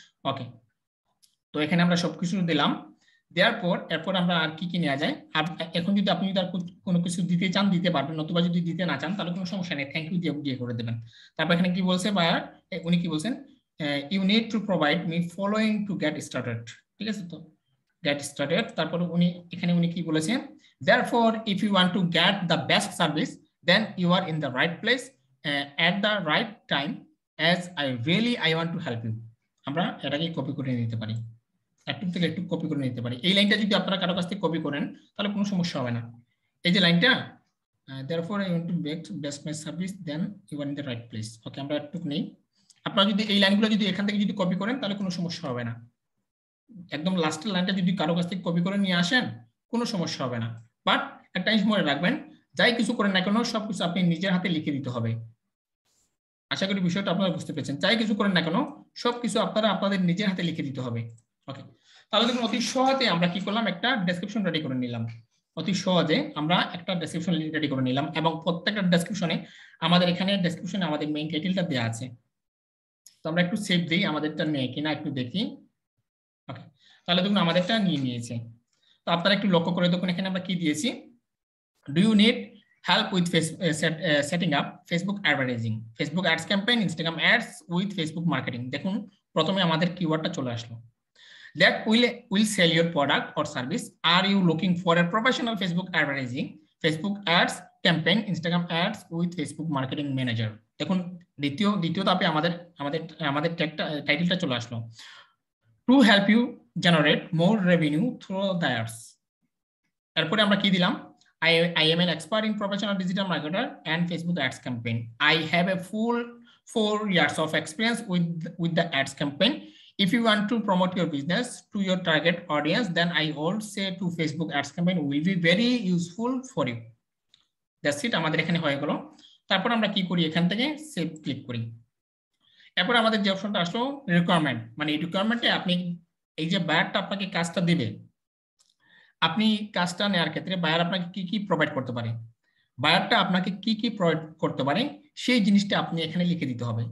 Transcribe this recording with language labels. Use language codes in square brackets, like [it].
[bn] ওকে, তো এখানে আমরা সবকিছু দিলাম, দেওয়ার পর এরপর আমরা আর কি কি নেওয়া যায়। আর এখন যদি আপনি তার কোনো কিছু দিতে চান দিতে পারবেন, নতুবা যদি দিতে না চান তাহলে কোনো সমস্যা নেই, থ্যাংক ইউ দিয়ে করে দেবেন। তারপর এখানে কি বলছে বায়ার, উনি কি বলছেন, [en] you need to provide me following to get started, [bn] ঠিক আছে? [en] তো get started, [bn] তারপর উনি এখানে উনি কি বলেছেন, [en] therefore if you want to get the best service then you are in the right place at the right time as I want to help you। [bn] আমরা এটাকে কপি করে নিতে পারি, একটু থেকে একটু কপি করে নিতে পারি। এই লাইনটা যদি আপনারা কারো কাছ থেকে কপি করেন তাহলে কোনো সমস্যা হবে না। এই যে লাইনটা, [en] therefore I want to get best my service then you are in the right place। [bn] ওকে, আমরা একটু নেই, আপনারা যদি এই লাইনগুলো যদি এখান থেকে যদি কপি করেন তাহলে কোনো সমস্যা হবে না। একদম লাস্টের লাইনটা যদি কারো কাছ থেকে কপি করে নিয়ে আসেন কোনো সমস্যা হবে না। বাট একটা জিনিস মনে রাখবেন, যাই কিছু করেন না কেন সবকিছু আপনি নিজের হাতে লিখে দিতে হবে। আশা করি বিষয়টা আপনারা বুঝতে পেরেছেন, যাই কিছু করেন না কেন সবকিছু আপনারা আপনাদের নিজের হাতে লিখে দিতে হবে। ওকে, তাহলে দেখুন অতি সহজে আমরা কি করলাম, একটা ডেসক্রিপশন রেডি করে নিলাম। অতি সহজে আমরা একটা ডেসক্রিপশন রেডি করে নিলাম এবং প্রত্যেকটা ডেসক্রিপশনে আমাদের এখানে ডেসক্রিপশনে আমাদের মেইন টাইটেলটা দেওয়া আছে। তো আমরা একটু সেভ দিই, আমাদেরটা নেয় কিনা একটু দেখি। ওকে, তাহলে দেখুন আমাদেরটা নিয়ে নিয়েছে। তো আপনারা একটু লক্ষ্য করে দেখুন এখানে আমরা কি দিয়েছি, [en] Do you need help with setting up Facebook advertising, Facebook ads campaign, Instagram ads with Facebook marketing. [bn] দেখুন প্রথমে আমাদের কিওয়ার্ডটা চলে আসলো, [en] that will sell your product or service. Are you looking for a professional Facebook advertising, Facebook ads campaign, Instagram ads with Facebook marketing manager? [bn] দেখুন দ্বিতীয় ধাপে আমাদের টাইটেলটা চলে আসলো, [en] to help you generate more revenue through the ads। [bn] এরপরে আমরা কি দিলাম, [en] I am an expert in professional digital marketer and Facebook ads campaign. I have a full 4 years of experience with the ads campaign. If you want to promote your business to your target audience, then I would say to Facebook ads campaign will be very useful for you. That's it. [bn] আমাদের এখানে হয়ে গেল। তারপর আমরা কি করি, এখান থেকে সেভ ক্লিক করি। এরপর আমাদের যে অপশনটা আসলো রিকোয়ারমেন্ট, মানে এই রিকোয়ারমেন্টে আপনি এই যে বায়ারটা আপনাকে কাজটা দিবে, আপনি কাজটা নেওয়ার ক্ষেত্রে বায়ার আপনাকে কি কি প্রোভাইড করতে পারে, বায়ারটা আপনাকে কি কি প্রোভাইড করতে পারে সেই জিনিসটা আপনি এখানে লিখে দিতে হবে।